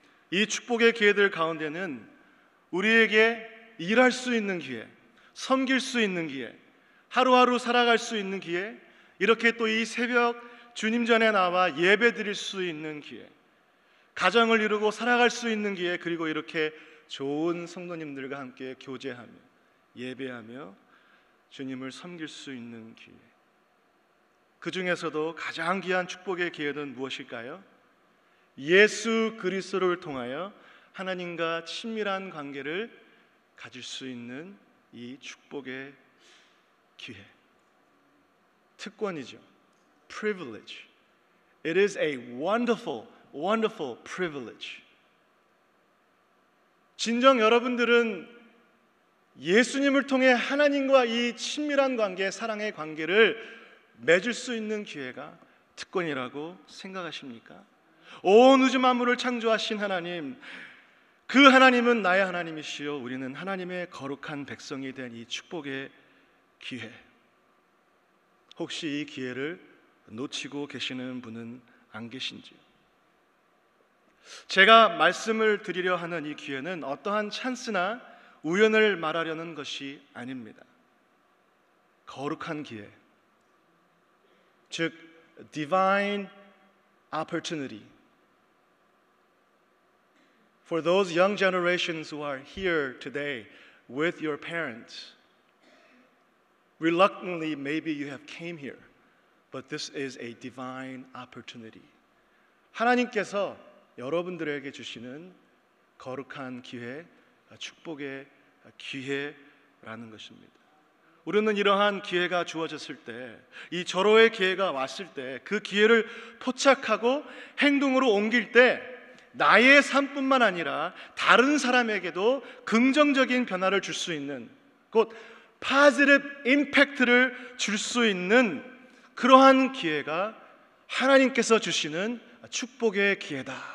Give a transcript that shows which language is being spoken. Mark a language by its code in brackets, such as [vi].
[ko] 이 축복의 기회들 가운데는 우리에게 일할 수 있는 기회, 섬길 수 있는 기회, 하루하루 살아갈 수 있는 기회, 이렇게 또 이 새벽 주님 전에 나와 예배 드릴 수 있는 기회, 가정을 이루고 살아갈 수 있는 기회, 그리고 이렇게 좋은 성도님들과 함께 교제하며 예배하며 주님을 섬길 수 있는 기회, 그 중에서도 가장 귀한 축복의 기회는 무엇일까요? 예수 그리스도를 통하여 하나님과 친밀한 관계를 가질 수 있는 이 축복의 기회, 특권이죠. [en] Privilege. It is a wonderful, wonderful privilege. [ko] 진정 여러분들은 예수님을 통해 하나님과 이 친밀한 관계, 사랑의 관계를 맺을 수 있는 기회가 특권이라고 생각하십니까? 온 우주 만물을 창조하신 하나님, 그 하나님은 나의 하나님이시요 우리는 하나님의 거룩한 백성이 된 이 축복의 기회, 혹시 이 기회를 놓치고 계시는 분은 안 계신지요? 제가 말씀을 드리려 하는 이 기회는 어떠한 찬스나 우연을 말하려는 것이 아닙니다. 거룩한 기회, 즉 [en] divine opportunity. For those young generations who are here today with your parents, reluctantly maybe you have came here, but this is a divine opportunity. [ko] 하나님께서 여러분들에게 주시는 거룩한 기회, 축복의 기회라는 것입니다. 우리는 이러한 기회가 주어졌을 때, 이 절호의 기회가 왔을 때 그 기회를 포착하고 행동으로 옮길 때 나의 삶뿐만 아니라 다른 사람에게도 긍정적인 변화를 줄 수 있는, 곧 [en] positive impact [ko] 를 줄 수 있는 그러한 기회가 하나님께서 주시는 축복의 기회다.